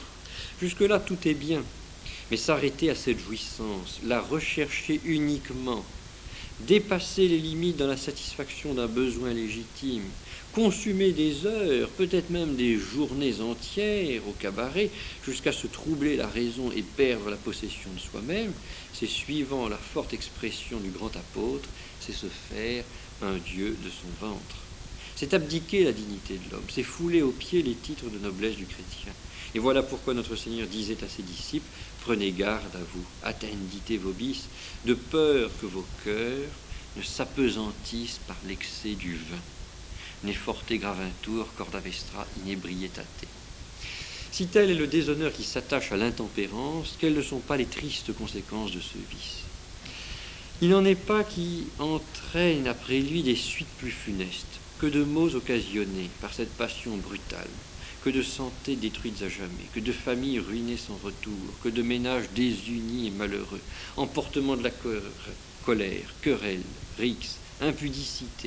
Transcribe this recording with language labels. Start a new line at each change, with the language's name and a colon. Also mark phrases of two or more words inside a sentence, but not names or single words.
French: Jusque-là, tout est bien, mais s'arrêter à cette jouissance, la rechercher uniquement, dépasser les limites dans la satisfaction d'un besoin légitime, consumer des heures, peut-être même des journées entières au cabaret, jusqu'à se troubler la raison et perdre la possession de soi-même, c'est, suivant la forte expression du grand apôtre, c'est se faire un Dieu de son ventre. C'est abdiquer la dignité de l'homme, c'est fouler aux pieds les titres de noblesse du chrétien. Et voilà pourquoi notre Seigneur disait à ses disciples, prenez garde à vous,
Latin: attendite vobis,
French: de peur que vos cœurs ne s'apesantissent par l'excès du vin.
Latin: Ne forte graventur corda vestra inebrietate.
French: Si tel est le déshonneur qui s'attache à l'intempérance, quelles ne sont pas les tristes conséquences de ce vice? Il n'en est pas qui entraîne après lui des suites plus funestes, que de maux occasionnés par cette passion brutale, que de santé détruites à jamais, que de familles ruinées sans retour, que de ménages désunis et malheureux, emportement de la colère, querelle, rixes, impudicité.